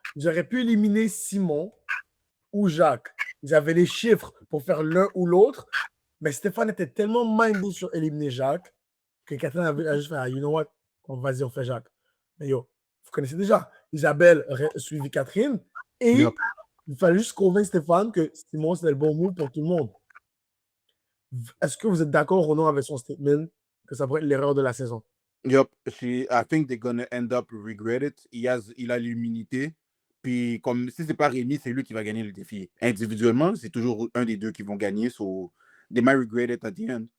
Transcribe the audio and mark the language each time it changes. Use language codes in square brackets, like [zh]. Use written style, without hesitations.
[fr] J'aurais pu éliminer Simon ou Jacques. Ils avaient les chiffres pour faire l'un ou l'autre, mais Stéphane était tellement mindé sur éliminer Jacques que Catherine a juste fait, [en] you know what, [fr] vas-y, on fait Jacques. Mais yo, vous connaissez déjà, Isabelle suivi Catherine et il fallait juste convaincre Stéphane que Simon, c'était le bon move pour tout le monde. Est-ce que vous êtes d'accord ou non avec son statement que ça pourrait être l'erreur de la saison? [en] Yup, I think they're gonna end up regret it. [fr] Il a l'immunité. Puis, comme si c'est pas Rémi, c'est lui qui va gagner le défi. Individuellement, c'est toujours un des deux qui vont gagner. [en] So, they might regret it at the end.